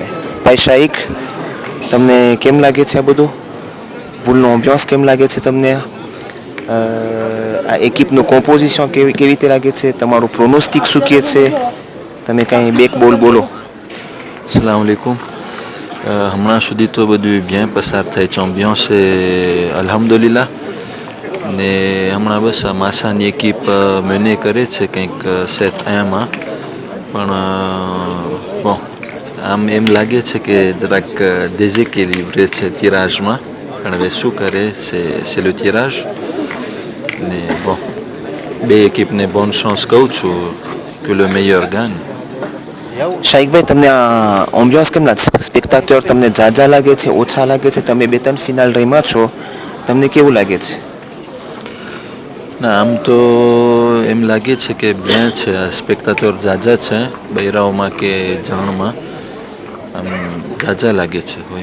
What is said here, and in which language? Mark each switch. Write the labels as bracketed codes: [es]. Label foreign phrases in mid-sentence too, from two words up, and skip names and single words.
[gu] ભાઈ શાહિક, તમને કેમ લાગે છે આ બધું? ભૂલનો એમ્બિયન્સ કેમ લાગે છે તમને? આ એકિપનું કોમ્પોઝિશન કેવી રીતે લાગે છે? તમારું પ્રોનોસ્ટિક શું કહે છે? તમે કાંઈ બેક બોલ બોલો. [ar] السلام عليكم. [gu] હમણાં સુધી તો બધું bien પસાર થાય છે. એમ્બિયન્સ એ અલ્હમ્દુલિલ્લાહ. ને હમણાં બસ આ માસાની એકીપ મેને કરે છે કંઈક સેટ 1માં, પણ bon આમ એમ લાગે છે કે જરાક déséquilibré છે tirage-માં, પણ હવે શું કરે [fr] c'est le tirage. [gu] ને bon બે એકીપને [fr] bonne chance [gu] કહું છું, [fr] que le meilleur gagne. [gu] શાહિકભાઈ, તમને આ ઓમ્બિયન્સ કેમ લાગે છે? સ્પેક્ટાટર તમને ઝાઝા લાગે છે, ઓછા લાગે છે? તમે 2-3 ફિનાલ રમ્યા છો, તમને કેવું લાગે છે? ના, આમ તો એમ લાગે છે કે bien છે. આ સ્પેક્ટાટર ઝાઝા છે બૈરાઓમાં કે જાણમાં, આમ ઝાઝા લાગે છે હોય.